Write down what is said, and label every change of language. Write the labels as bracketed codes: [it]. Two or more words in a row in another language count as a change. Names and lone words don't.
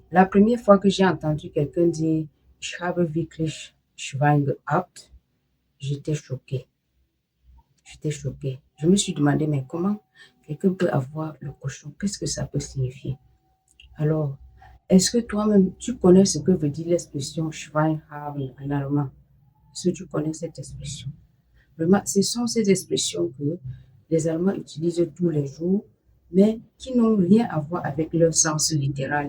[fr] La première fois que j'ai entendu quelqu'un dire [de] Ich habe wirklich Schwein gehabt, [fr] j'étais choquée. J'étais choquée. Je me suis demandé, mais comment quelqu'un peut avoir le cochon? Qu'est-ce que ça peut signifier? Alors, est-ce que toi-même, tu connais ce que veut dire l'expression [de] Schwein haben [fr] en allemand? Est-ce que tu connais cette expression? Vraiment, ce sont ces expressions que les Allemands utilisent tous les jours, mais qui n'ont rien à voir avec leur sens littéral.